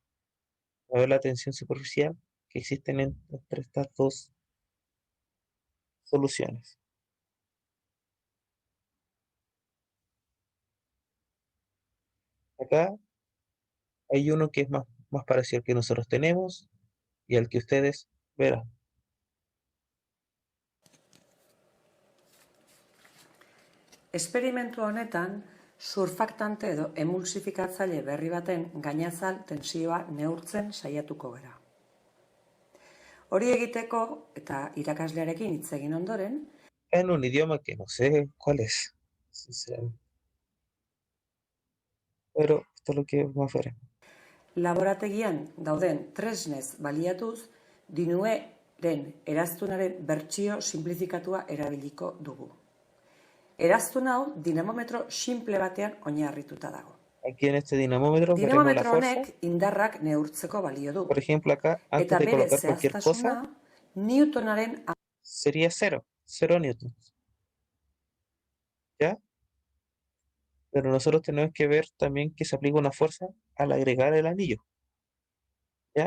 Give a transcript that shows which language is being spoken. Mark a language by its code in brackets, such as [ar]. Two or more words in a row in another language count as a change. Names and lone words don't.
[es] A ver la tensión superficial que existen entre estas dos soluciones. Acá hay uno que es más parecido al que nosotros tenemos y al que ustedes verán. [eu] Esperimentu honetan, surfaktante edo emulsifikatzaile berri baten gainazal tensioa neurtzen saiatuko gara. Hori egiteko eta irakaslearekin hitz egin ondoren, [es] En un idioma que no sé cuál es, sinceramente. Pero esto es lo que vamos a ver. [eu] laborategian dauden tresnez baliatuz, dinueren eraztunaren bertsio sinplifikatua erabiliko dugu. Eraztun hau dinamometro simple batean oinarrituta dago. [es] Aquí en este dinamómetro veremos la [eu] Dinamometro [es] fuerza. [eu] honek indarrak neurtzeko balio du. [es] Por ejemplo, acá, antes [eu] Eta [es] de [eu] bere [es] colocar cualquier [eu] zehaztasuna [es] cosa, [eu] Newtonaren [es] sería cero newtons. ¿Ya? Pero nosotros tenemos que ver también que se aplica una fuerza al agregar el anillo. ¿Ya?